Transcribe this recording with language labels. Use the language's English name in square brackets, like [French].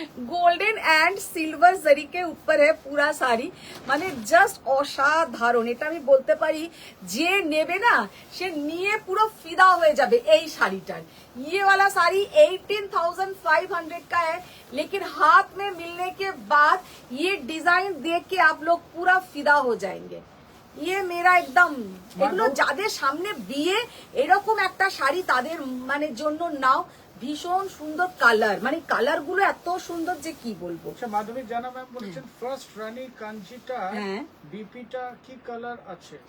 [Hindi] Golden and silver जरी के ऊपर है पूरा শাড়ি, [Bangla] মানে জাস্ট অসাধারণ। এটা আমি বলতে পারি যে নেবে না সে নিয়ে পুরো ফিদা হয়ে যাবে এই শাড়িটার। [Hindi] ये वाला साड़ी 18,500 का है, लेकिन हाथ में मिलने के बाद ये डिजाइन देख के आप लोग पूरा फिदा हो जाएंगे। ये मेरा एकदम, [Bangla] এগুলো যাদের সামনে বিয়ে এরকম একটা শাড়ি তাদের মানে জন্য নাও। ভীষণ সুন্দর কালার, মানে কালার গুলো এত সুন্দর যে কি বলবো। আচ্ছা মাধবী জানা ম্যাম বলছেন ফার্স্ট রানী কাঞ্জিটা হ্যাঁ। বিপিটা কি কালার আছে?